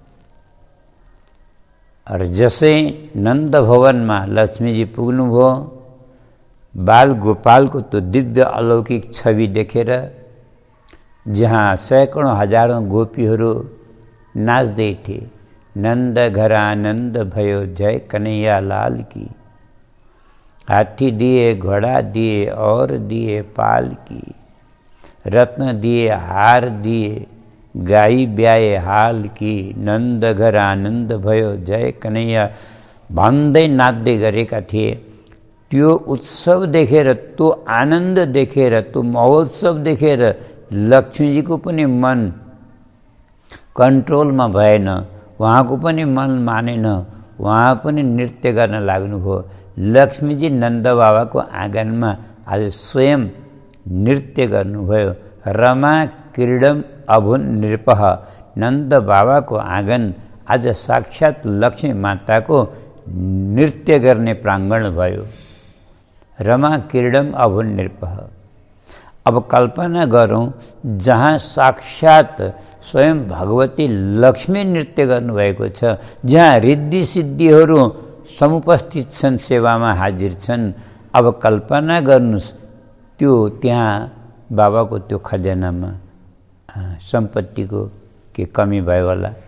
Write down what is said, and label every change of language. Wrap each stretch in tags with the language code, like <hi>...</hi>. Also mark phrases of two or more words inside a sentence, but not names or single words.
<ne>और जसै नन्द भवनमा लक्ष्मीजी पुग्नुभयो, बाल गोपालको त्यो दिव्य अलौकिक छवि देखेर जहाँ सैकडौँ हजारौँ गोपीहरू नाच्दै थिए, नन्द घर आनन्द भयो</ne> <hi>जय कन्हैया लाल की, हाथी दिए घोड़ा दिए और दिए पाल की, रत्न दिए हार दिए गाई ब्याए हाल की,</hi> <ne>नन्द घर आनन्द भयो जय कन्हैया भन्दै नाच्दै गरेका थिए। त्यो उत्सव देखेर, त्यो आनन्द देखेर, त्यो महोत्सव देखेर लक्ष्मीजीको पनि मन कन्ट्रोलमा भएन, उहाँको पनि मन मानेन, उहाँ पनि नृत्य गर्न लाग्नुभयो। लक्ष्मीजी नन्द बाबाको आँगनमा आज स्वयं नृत्य गर्नुभयो।</ne> <sa>रमा क्रीडम अभुन नृपः,</sa> <ne>नन्द बाबाको आँगन आज साक्षात लक्ष्मी माताको नृत्य गर्ने प्राङ्गण भयो।</ne> <sa>रमा क्रीडम अभुन नृपः।</sa> <ne>अब कल्पना गरौँ, जहाँ साक्षात स्वयं भगवती लक्ष्मी नृत्य गर्नुभएको छ, जहाँ रिद्धि सिद्धिहरू समुपस्थित छन्, सेवामा हाजिर छन्। अब कल्पना गर्नुहोस्, त्यो त्यहाँ बाबाको त्यो खजानामा सम्पत्तिको के कमी भयो होला?</ne>